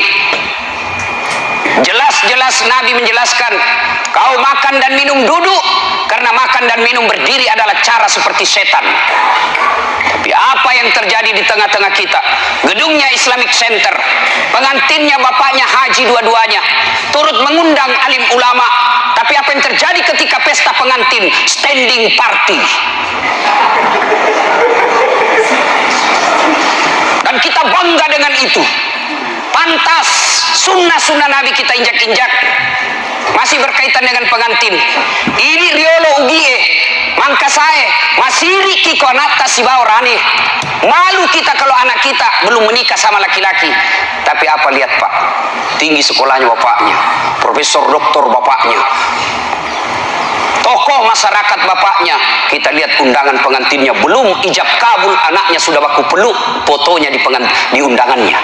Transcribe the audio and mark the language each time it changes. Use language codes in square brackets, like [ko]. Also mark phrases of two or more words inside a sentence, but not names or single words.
[id] Jelas-jelas Nabi menjelaskan, kau makan dan minum duduk, karena makan dan minum berdiri adalah cara seperti setan. Tapi apa yang terjadi di tengah-tengah kita? Gedungnya Islamic Center, pengantinnya bapaknya haji dua-duanya, turut mengundang alim ulama. Tapi apa yang terjadi ketika pesta pengantin? [en] Standing party. [id] Dan kita bangga dengan itu. Pantas sunnah-sunnah Nabi kita injak-injak. Masih berkaitan dengan pengantin. [bug] Ini riolo ugie, mangka saya masiri kikonata si baorani. [id] Malu kita kalau anak kita belum menikah sama laki-laki. Tapi apa lihat Pak, tinggi sekolahnya bapaknya, profesor doktor bapaknya, tokoh masyarakat bapaknya. Kita lihat undangan pengantinnya, belum ijab kabul anaknya sudah baku peluk fotonya di undangannya.